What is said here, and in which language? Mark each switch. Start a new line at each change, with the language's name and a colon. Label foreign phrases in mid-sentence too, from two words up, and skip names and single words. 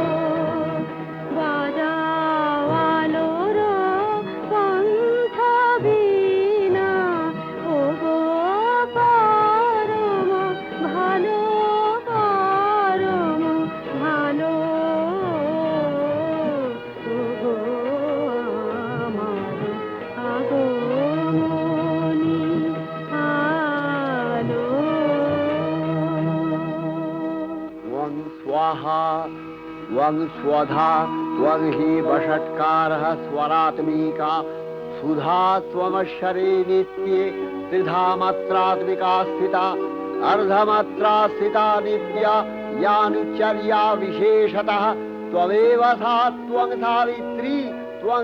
Bangla: বাজাও আলোর পন্থ বীণা, ওগো পরম ভালো, পরম ভালো, ওগো আমার আগমনী আলো।
Sanskrit: त्वं स्वाहा त्वं स्वधा त्वं हि वषट्कारः स्वरात्मिका, सुधा त्वमक्षरे नित्ये त्रिधा मात्रात्मिका स्थिता, अर्धमात्रा स्थिता नित्या यानुचर्या विशेषतः, त्वमेव सा त्वं सावित्री त्वं